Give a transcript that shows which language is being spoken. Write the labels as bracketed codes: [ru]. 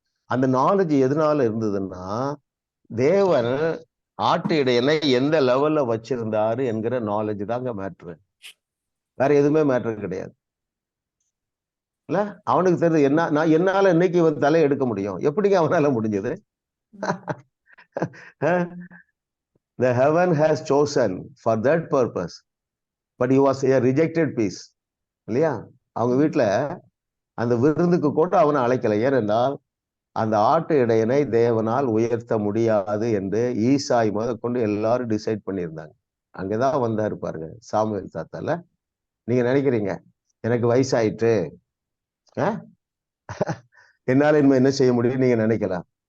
[ta] அந்த நாலேஜ் எதனால இருந்ததுன்னா, தேவன் ஆட்டு இடையனை எந்த லெவல்ல வச்சிருந்தாரு என்கிற நாலேஜ் தாங்க மேட்ரு. வேற எதுவுமே மேட்ரு கிடையாது. இல்ல, அவனுக்கு தெரியுது என்ன, நான் என்னால இன்னைக்கு இவன் தலையை எடுக்க முடியும். எப்படிங்க அவனால முடிஞ்சது? [en] The heaven has chosen for that purpose, but he was a rejected piece. [ta] இல்லையா? அவங்க வீட்டுல அந்த விருந்துக்கு கூட அவனை அழைக்கல. ஏனென்றால் அந்த ஆட்டு இடையனை தேவனால் உயர்த்த முடியாது என்று ஈசாய் முதற்கொண்டு எல்லாரும் டிசைட் பண்ணியிருந்தாங்க. அங்கதான் வந்தாரு பாருங்க சாமுவேல் தாத்தால. நீங்க நினைக்கிறீங்க எனக்கு வயசாயிட்டு என்னால இனிமே என்ன செய்ய முடியும் நீங்க நினைக்கலாம்.